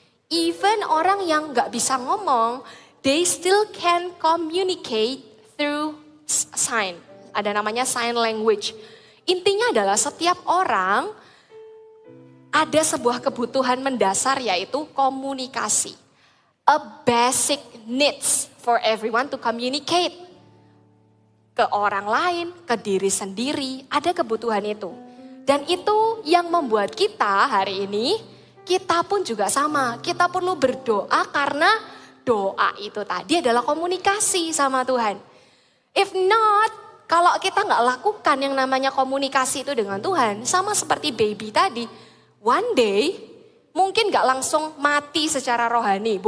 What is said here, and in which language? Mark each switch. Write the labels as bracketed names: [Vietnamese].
[English] Even [Indonesian] orang yang nggak bisa ngomong, [English] they still can communicate through sign. [Indonesian] Ada namanya sign language. Intinya adalah setiap orang ada sebuah kebutuhan mendasar yaitu komunikasi. [English] A basic needs for everyone to communicate. [Indonesian] Ke orang lain, ke diri sendiri, ada kebutuhan itu. Dan itu yang membuat kita hari ini, kita pun juga sama. Kita perlu berdoa karena doa itu tadi adalah komunikasi sama Tuhan. [English] If not, [Indonesian] kalau kita nggak lakukan yang namanya komunikasi itu dengan Tuhan, sama seperti baby tadi, [English] one day [Indonesian] mungkin gak langsung mati secara rohani.